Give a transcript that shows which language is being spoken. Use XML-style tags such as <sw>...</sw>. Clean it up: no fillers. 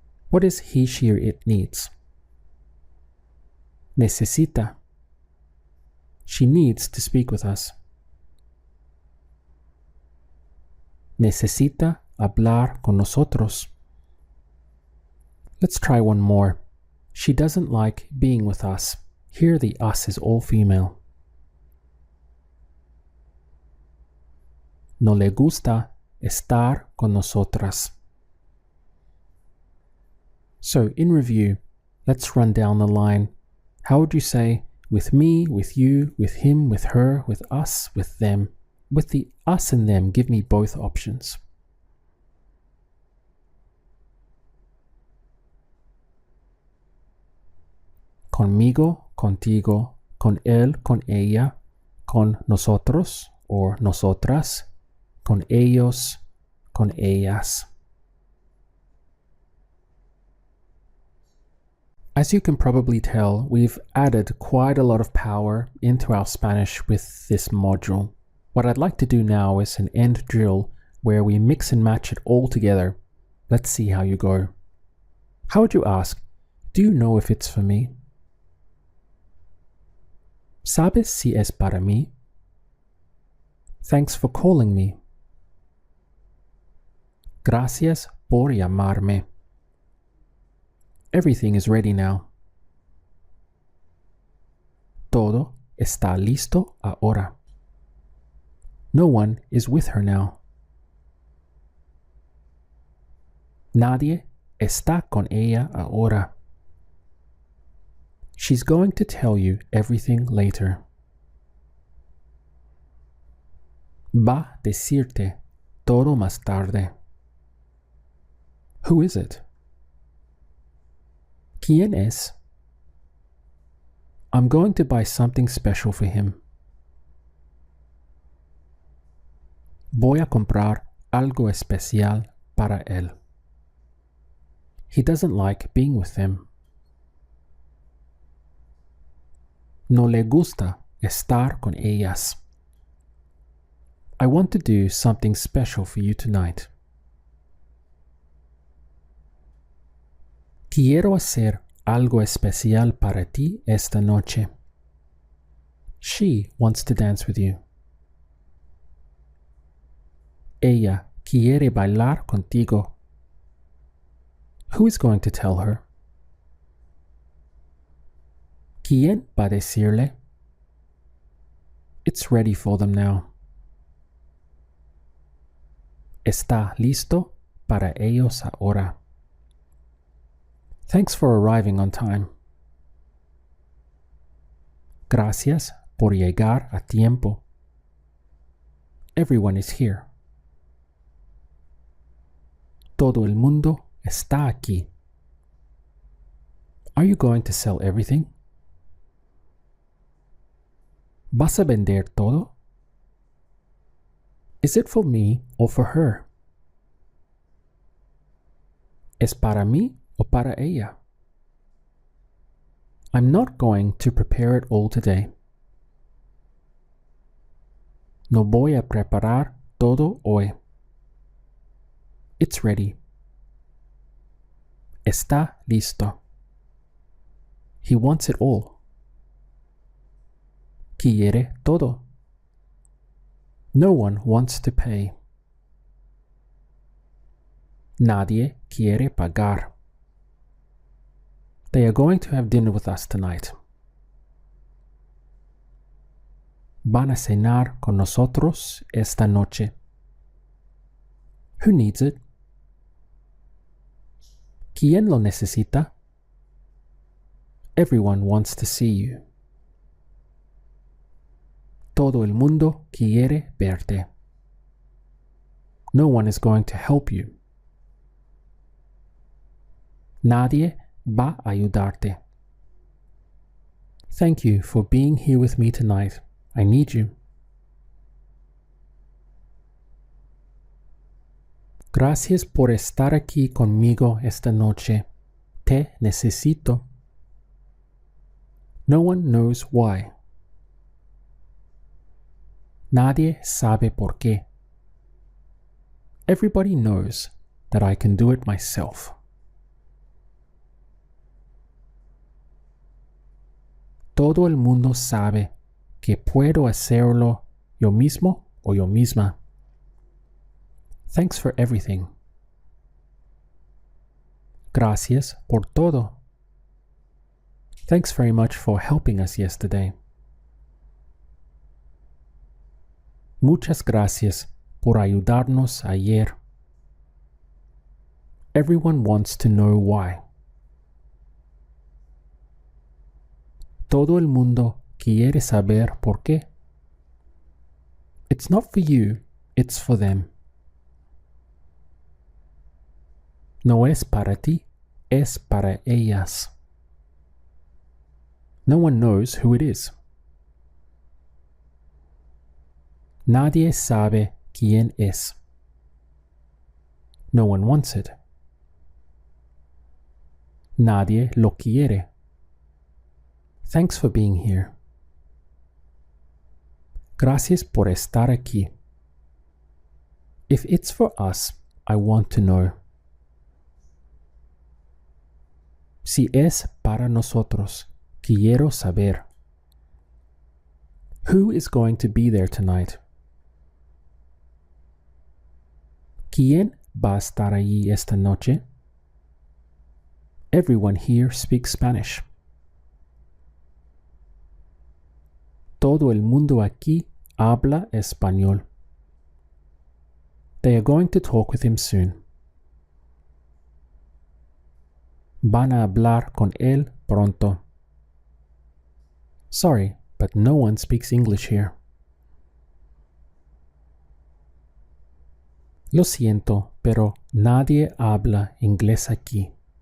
<en>What is he, she, or it needs?</en> <es>Necesita.</es> <en>She needs to speak with us.</en> <es>Necesita hablar con nosotros.</es> <en>Let's try one more. She doesn't like being with us. Here the us is all female.</en> <es>No le gusta estar con nosotras.</es> <en>So, in review, let's run down the line. How would you say with me, with you, with him, with her, with us, with them? With the us and them, give me both options.</en> <es>Conmigo, contigo, con él, con ella, con nosotros or nosotras, con ellos, con ellas.</es> <en>As you can probably tell, we've added quite a lot of power into our Spanish with this module. What I'd like to do now is an end drill where we mix and match it all together. Let's see how you go. How would you ask, do you know if it's for me?</en> <es>¿Sabes si es para mí?</es> <en>Thanks for calling me.</en> <es>Gracias por llamarme.</es> <en>Everything is ready now.</en> <es>Todo está listo ahora.</es> <en>No one is with her now.</en> <es>Nadie está con ella ahora.</es> <en>She's going to tell you everything later.</en> <es>Va a decirte todo más tarde.</es> <en>Who is it?</en> <es>¿Quién es?</es> <en>I'm going to buy something special for him.</en> <es>Voy a comprar algo especial para él.</es> <en>He doesn't like being with them.</en> <es>No le gusta estar con ellas.</es> <en>I want to do something special for you tonight.</en> <es>Quiero hacer algo especial para ti esta noche.</es> <en>She wants to dance with you.</en> <es>Ella quiere bailar contigo.</es> <en>Who is going to tell her?</en> <es>¿Quién va a decirle?</es> <en>It's ready for them now.</en> <es>Está listo para ellos ahora.</es> <en>Thanks for arriving on time.</en> <es>Gracias por llegar a tiempo.</es> <en>Everyone is here.</en> <es>Todo el mundo está aquí.</es> <en>Are you going to sell everything?</en> <es>¿Vas a vender todo?</es> <en>Is it for me or for her?</en> <es>¿Es para mí o para ella?</es> <en>I'm not going to prepare it all today.</en> <es>No voy a preparar todo hoy.</es> <en>It's ready.</en> <es>Está listo.</es> <en>He wants it all.</en> <es>Quiere todo.</es> <en>No one wants to pay.</en> <es>Nadie quiere pagar.</es> <en>They are going to have dinner with us tonight.</en> <es>Van a cenar con nosotros esta noche.</es> <en>Who needs it?</en> <es>¿Quién lo necesita?</es> <en>Everyone wants to see you.</en> <es>Todo el mundo quiere verte.</es> <en>No one is going to help you.</en> <es>Nadie va a ayudarte.</es> <en>Thank you for being here with me tonight. I need you.</en> <es>Gracias por estar aquí conmigo esta noche. Te necesito.</es> <en>No one knows why.</en> <es>Nadie sabe por qué.</es> <en>Everybody knows that I can do it myself.</en> <es>Todo el mundo sabe que puedo hacerlo yo mismo o yo misma.</es> <en>Thanks for everything.</en> <es>Gracias por todo.</es> <en>Thanks very much for helping us yesterday.</en> <es>Muchas gracias por ayudarnos ayer.</es> <en>Everyone wants to know why.</en> <es>Todo el mundo quiere saber por qué.</es> <en>It's not for you, it's for them.</en> <es>No es para ti, es para ellas.</es> <en>No one knows who it is.</en> <es>Nadie sabe quién es.</es> <en>No one wants it.</en> <es>Nadie lo quiere.</es> <en>Thanks for being here.</en> <es>Gracias por estar aquí.</es> <en>If it's for us, I want to know.</en> <es>Si es para nosotros, quiero saber.</es> <en>Who is going to be there tonight?</en> <es>¿Quién va a estar allí esta noche?</es> <en>Everyone here speaks Spanish.</en> <es>Todo el mundo aquí habla español.</es> <en>They are going to talk with him soon.</en> <es>Van a hablar con él pronto.</es> <en>Sorry, but no one speaks English here.</en> <es>Lo siento, pero nadie habla inglés aquí.</es>